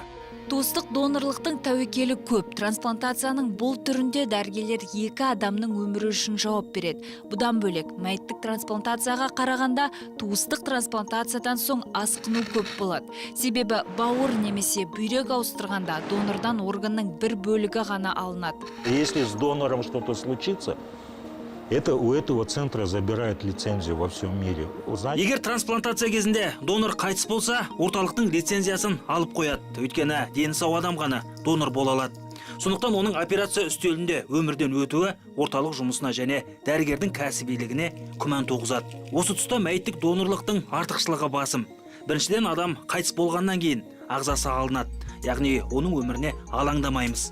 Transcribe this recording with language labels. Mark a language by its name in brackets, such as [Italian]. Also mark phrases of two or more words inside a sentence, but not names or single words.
[Kazakh] Туыстық донорлықтың тәуекелі көп. Трансплантацияның бұл түрінде дәрігерлер 2 адамның өмірі үшін жауап береді. Бұдан бөлек, мәйіттік трансплантацияға қарағанда туыстық трансплантациядан соң асқыну көп болады. Себебі бауыр немесе бүйрек ауыстырғанда донордан органның бір бөлігі ғана алынады. [Russian] Если с донором что-то случится, это у этого центра забирают лицензию во всем мире. [Kazakh] Егер трансплантация кезінде донор қайтыс болса, орталықтың лицензиясын алып қояды. Өйткені дені сау адам ғана донор бола алады. Сондықтан оның операция үстелінде өмірден өтуі орталық жұмысына және дәрігердің кәсібилігіне күмән туғызады. Осы тұста мәйіттік донорлықтың артықшылығы басым. Біріншіден, адам қайтыс болғаннан кейін ағзасы алынады, яғни оның өміріне алаңдамаймыз.